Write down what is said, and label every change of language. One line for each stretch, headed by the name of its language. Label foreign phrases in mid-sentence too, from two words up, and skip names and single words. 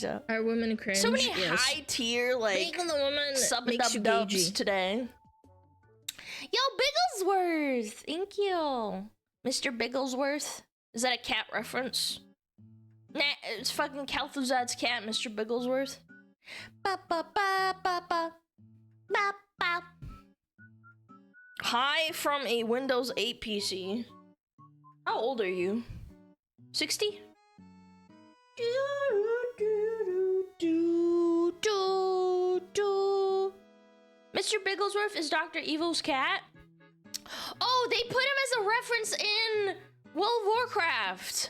English: Are women cringe? so many Yes. high tier like Making the woman sub and makes you dub dubs gagey. today. Yo, Bigglesworth, thank you, Mr. Bigglesworth. Is that a cat reference? Nah, it's fucking Calthuzad's cat, Mr. Bigglesworth. Ba ba ba ba ba ba ba. Hi from a Windows 8 PC. How old are you? 60? Mr. Bigglesworth is Dr. Evil's cat. Oh, they put him as a reference in World of Warcraft.